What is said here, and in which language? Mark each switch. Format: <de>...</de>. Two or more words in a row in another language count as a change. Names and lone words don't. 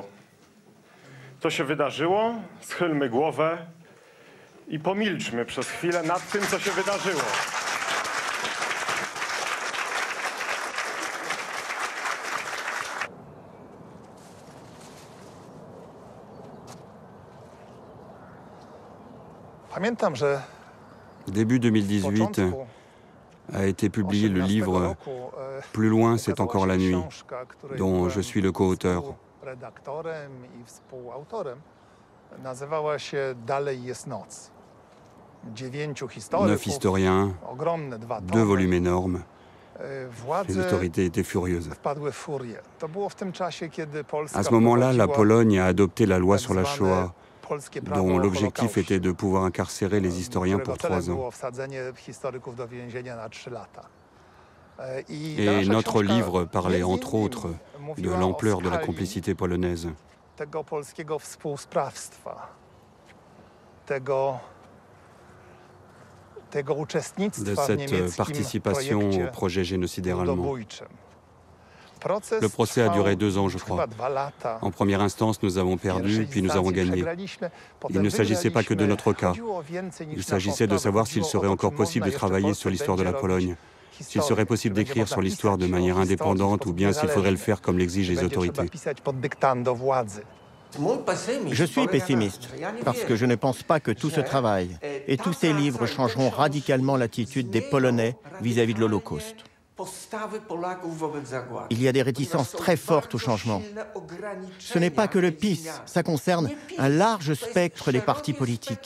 <pl>To się wydarzyło, schylmy głowę i pomilczmy przez chwilę nad tym, co się wydarzyło. Pamiętam, że</pl> <fr>Début 2018 a été publié le livre Plus loin, c'est encore la nuit, dont je suis le co-auteur.</fr> <pl>redaktorem i współautorem nazywała się Dalej jest noc. 9 historyków,</pl> <fr>9 historiens,</fr> <pl>ogromne 2 2 tomy.</pl> <fr>volumes énormes. Les</fr> <pl>Władze</pl> <fr>autorités étaient furieuses.</fr> <pl>wpadły w furię. To było w tym czasie, kiedy Polska</pl> <fr>À ce moment-là, la Pologne a adopté la loi sur la</fr> <pl>tak</pl> <fr>Shoah,</fr> <pl>polskie prawo</pl> <fr>dont</fr> <pl>o</pl> <fr>l'objectif</fr> <pl>Holokauście,</pl> <fr>était de pouvoir incarcérer les historiens</fr> <pl>którego</pl> <fr>pour</fr> <pl>celem</pl> <fr>3 ans.</fr> <pl>było wsadzenie historyków do więzienia na 3 lata.</pl> <fr>Et notre livre parlait entre autres de l'ampleur de la complicité polonaise.</fr> <pl>Tego polskiego współsprawstwa, tego uczestnictwa</pl> <fr>De</fr> <pl>w</pl> <fr>cette</fr> <pl>niemieckim</pl> <fr>participation au</fr> <pl>projekcie</pl> <fr>projet génocidaire allemand.</fr> <pl>ludobójczym. Proces</pl> <fr>Le procès a</fr> <pl>trwał</pl> <fr>duré 2 ans, je</fr> <pl>chyba</pl> <fr>crois.</fr> <pl>2 lata.</pl> <fr>En première instance, nous avons perdu,</fr> <pl>Pierwszej</pl> <fr>puis nous avons</fr> <pl>instancji</pl> <fr>gagné.</fr> <pl>przegraliśmy,</pl> <fr>Il</fr> <pl>potem</pl> <fr>ne s'agissait pas que de notre cas.</fr> <pl>Chodziło o więcej niż</pl> <fr>Il</fr> <pl>naszą</pl> <fr>s'agissait de</fr> <pl>sprawę.</pl> <fr>savoir s'il</fr> <pl>Chodziło o</pl> <fr>serait</fr> <pl>to,</pl> <fr>encore</fr> <pl>czy</pl> <fr>possible</fr> <pl>można</pl> <fr>de</fr> <pl>jeszcze w</pl> <fr>travailler</fr> <pl>Polsce</pl> <fr>sur l'histoire de la</fr> <pl>będzie</pl> <fr>Pologne,</fr> <pl>robić</pl> <fr>s'il serait possible</fr> <pl>historię,</pl> <fr>d'écrire</fr> <pl>czy</pl> <fr>sur</fr> <pl>będzie</pl> <fr>l'histoire de</fr> <pl>można</pl> <fr>manière</fr> <pl>pisać o historii</pl> <fr>indépendante ou bien s'il faudrait le faire comme l'exigent les</fr> <pl>Będzie trzeba</pl> <fr>autorités.</fr> <pl>pisać pod dyktando władzy.</pl> <fr>Je suis pessimiste, parce que je ne pense pas que tout ce travail et tous ces livres changeront radicalement l'attitude des Polonais vis-à-vis de l'Holocauste. Il y a des réticences très fortes au changement. Ce n'est pas que le PiS, ça concerne un large spectre des partis politiques.</fr>